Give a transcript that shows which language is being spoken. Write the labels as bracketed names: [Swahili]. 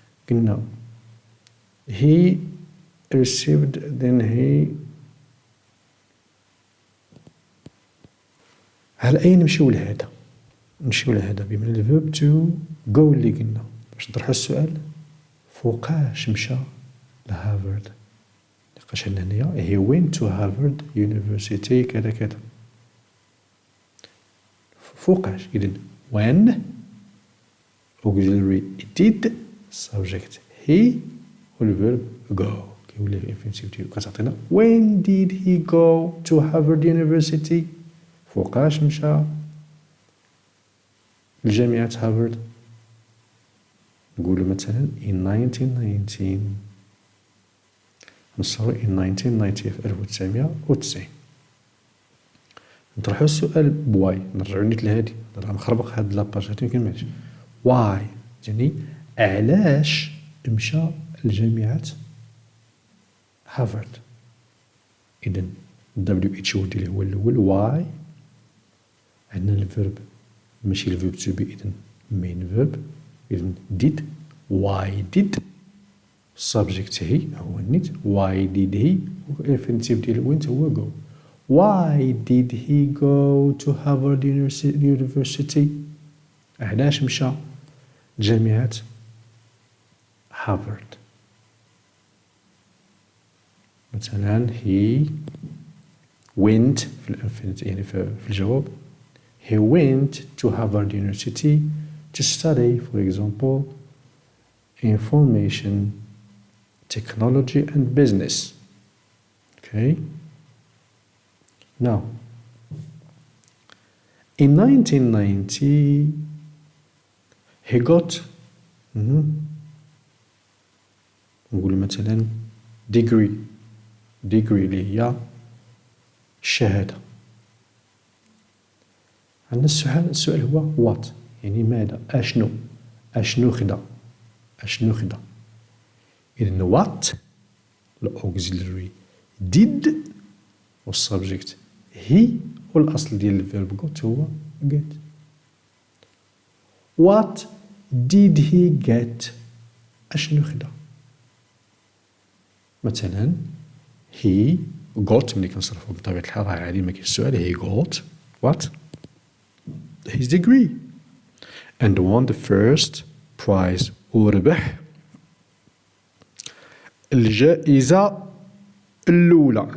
[Arabic] قلنا [English] he received then he [Arabic] على أي نمشيو لهذا بما الفيرب تو جو اللي قلنا باش نطرحو السؤال فوقاش مشى لهارفارد. لقاش لنا هنايا [English] he went to Harvard University [Arabic] كذا كذا فوقاش. إذن [English] when auxiliary did subject he والverb go [Arabic] كيولي الانفينيتيف ديالو كتعطينا [English] when did he go to Harvard University [Arabic] فوقاش مشى لجامعة هارفارد. نقولو مثلا in 1919 نصرو in 1990 في 1990. نطرحو السؤال بواي نرجعو نيت لهادي راه مخربق هاد لاباج هادي مكنملش واي يعني علاش مشى لجامعة [English] Harvard. [Arabic] إذا WH هو الأول. why عندنا الفيرب ماشي الفيرب تو بي إذا main verb. إذا did. [English] why did subject [Arabic] هي هو النيت. [English] why did he [Arabic] الانفينيتيف ديال [English] went هو go. why did he go to Harvard University [Arabic] علاش مشى جامعة هارفارد. [English] مثلا he went [Arabic] في الانفينيتيف يعني في الجواب [English] he went to Harvard University to study for example information technology and business. Okay. Now in 1990 he got [Arabic] نقول مثلا [English] degree [Arabic] اللي هي الشهادة. عندنا السؤال هو what يعني ماذا أشنو خدا. إذن what الأوكسيلري did والسبجكت he والأصل ديال الفيرب got هو get. [English] what did he get [Arabic] أشنو خدا. مثلا [English] he got ملي كنصرفو بطبيعة الحال راه عادي ما كاينش السؤال he got what his degree and won the first prize [Arabic] وربح الجائزة الأولى.